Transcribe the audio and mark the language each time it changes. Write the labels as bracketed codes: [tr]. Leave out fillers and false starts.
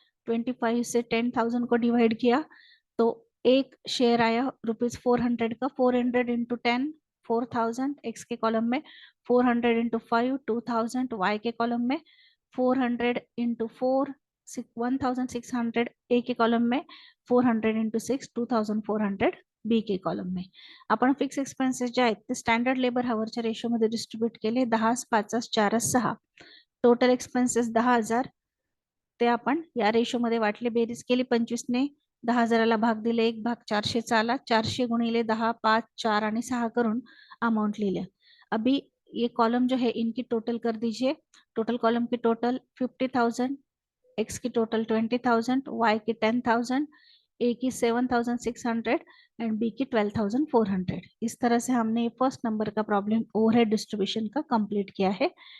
[hi] 25 से 10,000 को डिवाइड किया तो एक शेयर आया ₹400 का। 400 इंटू 10 4,000 एक्स के कॉलम में, 400 इंटू 5 2,000 वाई के कॉलम में, 400 इंटू 4 1,600 ए के कॉलम में, 400 इंटू 6 2,400 बी के कॉलम में। [mr] आपण फिक्स एक्सपेन्सेस जे आहेत ते स्टँडर्ड लेबर हवरच्या रेशोमध्ये डिस्ट्रीब्यूट केले 10 5 4 6। टोटल एक्सपेन्सेस 10,000 ते आपण या रेशो मध्ये वाटले, बेरीज केली 25 ने 10,000ला भाग दिले, एक भाग 400चा आला, 400 गुणिले 10 5 4 आणि 6 करून अमाउंट लिहिले। [hi] अभी ये कॉलम जो है इनकी टोटल कर दीजिए। टोटल कॉलम की टोटल 50,000, एक्स की टोटल 20,000, वाई की 10,000, ए की 7,600 एंड बी की 12,400। इस तरह से हमने ये फर्स्ट नंबर का प्रॉब्लम ओवरहेड डिस्ट्रीब्यूशन का कंप्लीट किया है।